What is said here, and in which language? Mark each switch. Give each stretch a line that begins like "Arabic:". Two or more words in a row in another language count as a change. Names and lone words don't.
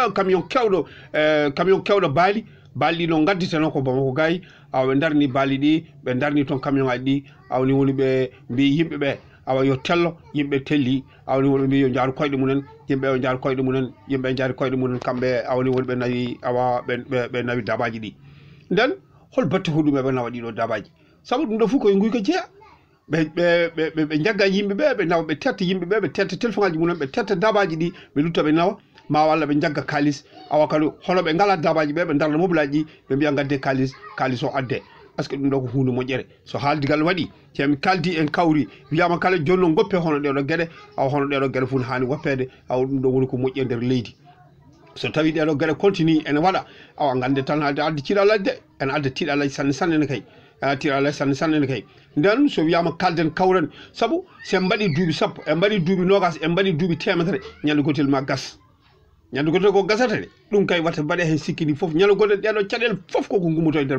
Fula: camion kewɗo baali ɗo gadditeno ko Bamako gay awa ɓe darni baali ɗi ɓe darni toon camion aji ɗi awni woni ɓe mbi yimɓeɓe awa yo tello yimɓe telli awni woni ɓe mbi yo jaaru koyɗe mumen yimɓe yo jaaru koyɗe mumen yimɓe jaari koyɗe mumen kamɓe awni woni ɓe nawi awa ɓe nawi dabaji ɗi nden hol batte hoɗum ɓe nawa ɗiɗo dabaji saabu ɗum ɗo fof koye guyko jeeya ɓe jagga yimɓeɓe ɓe nawa ɓe tetta yimɓeɓe ɓe tetta téléphone aji mumen ɓe tetta dabaji ɗi ɓe lutta ɓe nawa ma walla ɓe jagga kalis awa kadi hono ɓe ngala dabaji ɓe darna mobilaji ɗi ɓe mbiya gadde kalis o adde
French: par ce que
Fula: ɗum ɗo ko hunde moƴƴere so haaldigal waɗi temi kaldi en kawri wiyama kala joni noon goppe hono ɗeɗo gueɗe awa hono ɗeɗo gueɗe fof hani woppede awa ɗum ɗo woni ko moƴƴi e nder leydi so tawi ɗeɗo gueɗe continue ene waɗa awa gande tan adda tiiɗalaji de ene adda tiiɗalaji sanne ne kay tiiɗalaji sanne ne kay nden so wiyama kalden kawren saabu sen mbaɗi duuɓi sappo en mbaɗi duuɓi nogas en mbaɗi duuɓi temedere ñande gotel ma gas ñande gotel ko gasata de ɗum kay watta mbaɗe hen sikkini foof ñande gotel ɗeɗo caɗele foof koko gummoto e nder